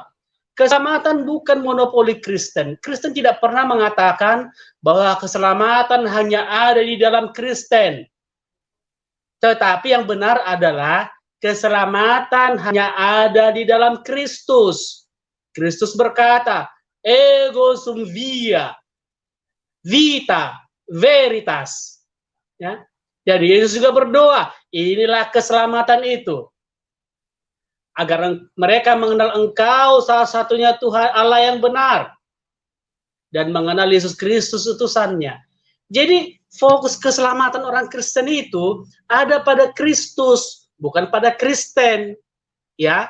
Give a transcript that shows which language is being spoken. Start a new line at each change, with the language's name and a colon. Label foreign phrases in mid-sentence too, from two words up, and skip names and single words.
Indonesian: Keselamatan bukan monopoli Kristen. Kristen tidak pernah mengatakan bahwa keselamatan hanya ada di dalam Kristen. Tetapi yang benar adalah keselamatan hanya ada di dalam Kristus. Kristus berkata,
Latin: ego sum vita, veritas.
Indonesian: Ya. Jadi Yesus juga berdoa, inilah keselamatan itu. Agar mereka mengenal Engkau salah satunya Tuhan Allah yang benar. Dan mengenal Yesus Kristus utusannya. Jadi fokus keselamatan orang Kristen itu ada pada Kristus, bukan pada Kristen, ya.